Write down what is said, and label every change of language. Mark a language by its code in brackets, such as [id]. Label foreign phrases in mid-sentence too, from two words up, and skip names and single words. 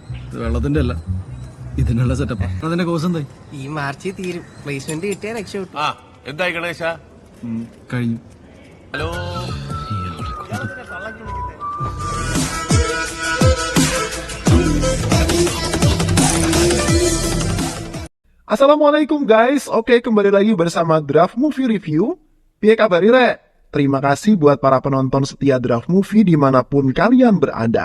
[ml] വെള്ളത്തിന്റെ അല്ല, ഇതിനുള്ള സെറ്റപ്പാ. അതിന്റെ കോഴ്സ് എന്തായി? ഈ മാർച്ചിൽ തീരും. പ്ലേസ്മെന്റ് കിട്ടിയാൽ രക്ഷപ്പെട്ടു. ആ എന്തായി ഗണേശ? കഴിഞ്ഞു. ഹലോ. [id] Assalamualaikum guys, oke kembali lagi bersama Draft Movie Review. [jv] Piye kabar Ire? [id] Terima kasih buat para penonton setia Draft Movie dimanapun kalian berada.